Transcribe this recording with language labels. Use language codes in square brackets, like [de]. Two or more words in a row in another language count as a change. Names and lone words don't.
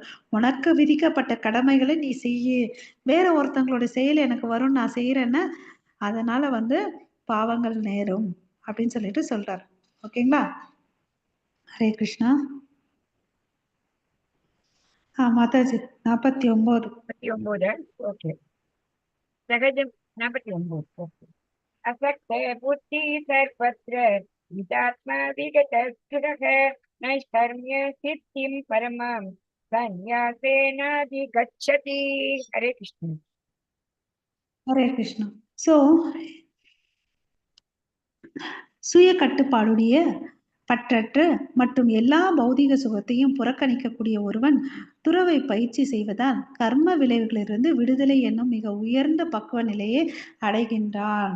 [ta] உனக்கு விதிக்கப்பட்ட கடமைகளை நீ செய்யு. வேற ஒருத்தவங்களோட செயல் எனக்கு வரும் நான் செய்யறேன்னா அதனால வந்து பாவங்கள் நேரும் அப்படின்னு சொல்லிட்டு சொல்றாரு. ஓகேங்களா? [sa] हरे कृष्णा. [ta] மாதாஜி 49. 49. ஓகே. சகஜம் 49. ஓகே. [sa] असक्त बुद्धि सर्वत्र विदात्मा विगतस्थिरः नैष्कर्म्य सिद्धिं परमां संन्यासेनाधिगच्छति. हरे कृष्ण. हरे कृष्णा. [ta] சோ சுய கட்டுப்பாடுடைய பற்றற்று மற்றும் எல்லா பௌதிக சுகத்தையும் புறக்கணிக்கக்கூடிய ஒருவன் துறவை பயிற்சி செய்வதால் கர்ம விளைவுகளிலிருந்து விடுதலை என்னும் மிக உயர்ந்த பக்குவ நிலையை அடைகின்றான்.